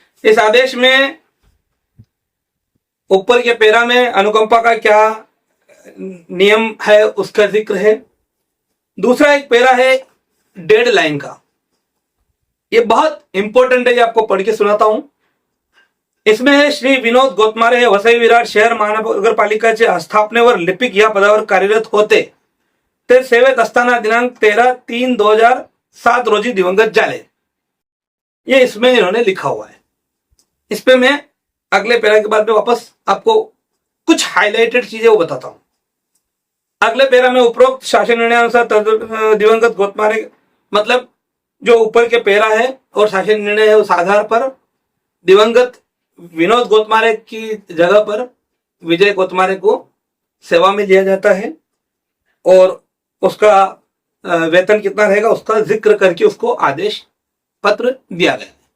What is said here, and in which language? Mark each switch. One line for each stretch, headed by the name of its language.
Hindi: इस आदेश में ऊपर के पैरा में अनुकंपा का क्या नियम है उसका जिक्र है। दूसरा एक पैरा है डेडलाइन का, ये बहुत इंपॉर्टेंट है, ये आपको पढ़ के सुनाता हूं।
Marathi: इसमें है श्री विनोद गोतमारे हे वसई विरार शहर महानगरपालिकाचे स्थापनेवर लिपिक या पदावर कार्यरत होते ते सेवेत असताना दिनांक 13/3/2007 रोजी दिवंगत झाले।
Hindi: ये इसमें इन्होंने लिखा हुआ है। इस पे मैं अगले पैरा के बाद में वापस आपको कुछ हाईलाइटेड चीजें वो बताता हूं। अगले पैरा में उपरोक्त शासन निर्णय अनुसार दिवंगत गोतमारे, मतलब जो ऊपर के पैरा है और शासन निर्णय है उस आधार पर दिवंगत विनोद गोतमारे की जगह पर विजय गोतमारे को सेवा में लिया जाता है और उसका वेतन कितना रहेगा उसका जिक्र करके उसको आदेश पत्र दिया गया।